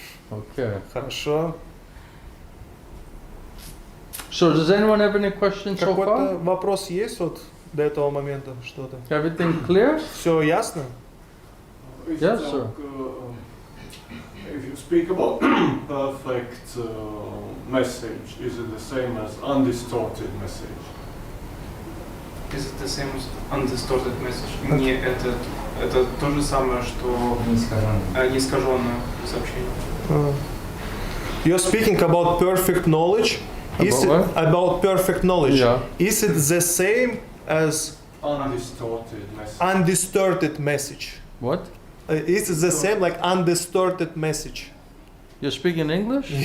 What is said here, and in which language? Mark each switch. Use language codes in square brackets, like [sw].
[en] Okay. [ru] Хорошо. [en] So does anyone have any questions so [ru] Какой-то [en] far? [ru] вопрос есть вот до этого момента? Что-то? [en] Everything clear? [ru] Все ясно? [en] Yes, sir. If you speak about perfect message, is it the same as undistorted message? Is it the same as undistorted message? [ru] Не, это то же самое, что неискаженное сообщение. [en] You're speaking about perfect knowledge. Is it About about perfect knowledge? Yeah. Is it the same as Undistorted message. undistorted message? What? Is it the same like undistorted message? You're speaking English?